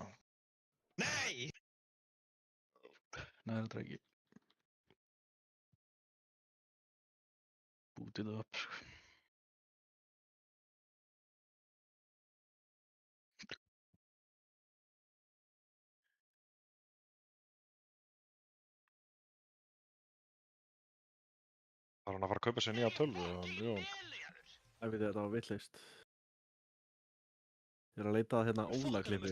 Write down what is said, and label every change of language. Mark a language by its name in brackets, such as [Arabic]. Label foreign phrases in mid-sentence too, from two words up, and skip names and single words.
[Icelandic] Nei! Nei, þetta er ekki. [English] Boot it up. [Icelandic] Það hann að fara að kaupa sér nýja tölvu, Jón. Ég veit þetta var vitlaust. Ég er að leita að hérna Óla-klippi.